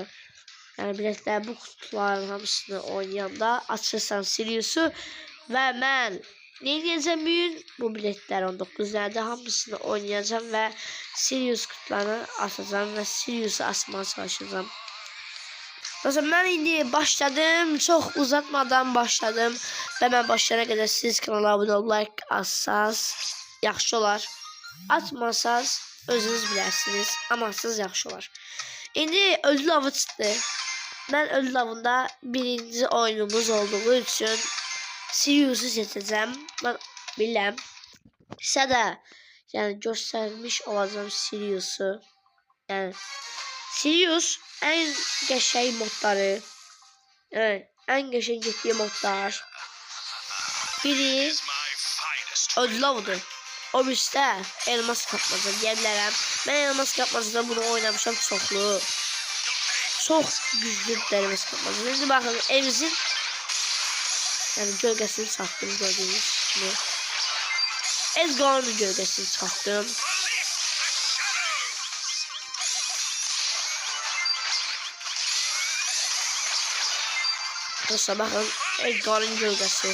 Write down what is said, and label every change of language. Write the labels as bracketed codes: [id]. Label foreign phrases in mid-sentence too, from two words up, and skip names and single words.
[tr] Yani biletler bu kutuların [az] hamısını oynayanda açırsan [tr] Sirius'u ve ben ne diyeceğim bugün? Bu biletler 19 tane hamısını oynayacağım ve Sirius kutularını açacağım ve Sirius'u açmaya çalışacağım. Dostlar, ben indi başladım, çok uzatmadan başladım ve ben başlayana kadar siz kanala abone olup like atsanız [az] yaxşı olar. Atmasanız özünüz bilərsiniz, ama siz yaxşı olar. İndi ödül avı çıxdı. [tr] Ben ödül avında birinci oyunumuz olduğu için Sirius'u seçeceğim. [az] Ben biləm. Sizə də yani göstermiş olacağım Sirius'u. Yani Sirius en qəşəng modları. Yani en qəşəng getdiyi modlar. [tr] Biri ödül avıdır. [az] O birisi də [tr] elmas kapmaca [az] deyə bilərəm. [tr] Ben elmas kapmacada [az] bunu oynamışam çoxlu. [tr] Çok güçlü elmas kapmaca. Şimdi bakın evimizin yani gölgesini sattım gördüğünüz gibi. Edgar'ın gölgesini sattım. Dostlar, bakın Edgar'ın gölgesi.